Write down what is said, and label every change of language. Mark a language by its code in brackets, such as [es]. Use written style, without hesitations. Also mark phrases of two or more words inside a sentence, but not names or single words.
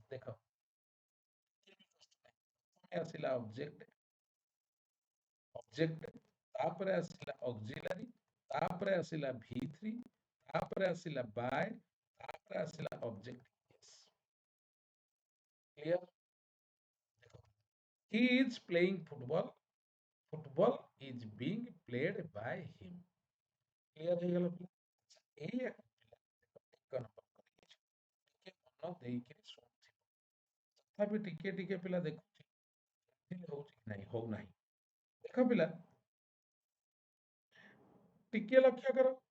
[or] ଦେଖ ଆସିଲା ଅବଜେକ୍ଟ, ଅବଜେକ୍ଟ, ତାପରେ ଆସିଲା ଅକ୍ସିଲାରୀ, ତାପରେ ଆସିଲା V3, ତାପରେ ଆସିଲା ବାय, ତାପରେ ଆସିଲା [en] object case. [or] କ୍ଲିୟର? [en] He is playing football, Football is being played by him. [or] Clear ହେଇଗଲା ପିଲା? ଏଇ ଏକ ପିଲା ଏକ ନମ୍ବର କରିଯାଇଛି। ଟିକେ ମନ ଦେଇକିରି ଶୁଣୁଥିବ। ତଥାପି ଟିକେ ଟିକେ ପିଲା ଦେଖୁଛି ହଉଛି କି ନାହିଁ ହଉନାହିଁ। ଦେଖ ପିଲା ଟିକେ ଲକ୍ଷ୍ୟ କର।